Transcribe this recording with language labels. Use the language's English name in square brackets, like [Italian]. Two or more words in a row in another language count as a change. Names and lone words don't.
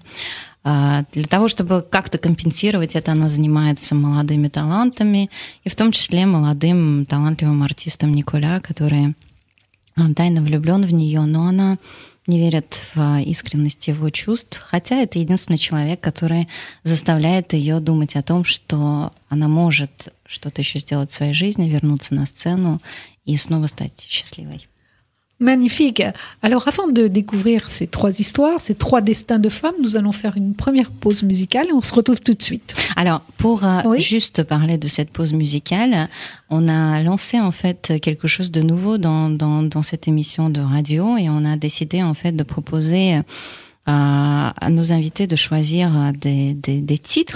[Russian] Для того, чтобы как-то компенсировать это, она занимается молодыми талантами, и в том числе молодым талантливым артистом Николя, который тайно влюблен в нее, но она не верит в искренность его чувств, хотя это единственный человек, который заставляет ее думать о том, что она может что-то еще сделать в своей жизни, вернуться на сцену и снова стать счастливой. [French] Magnifique. Alors, avant de découvrir ces 3 histoires, ces 3 destins de femmes, nous allons faire une première pause musicale et on se retrouve tout de suite. Alors, pour juste parler de cette pause musicale, on a lancé en fait quelque chose de nouveau dans cette émission de radio et on a décidé en fait de proposer à nos invités de choisir des titres.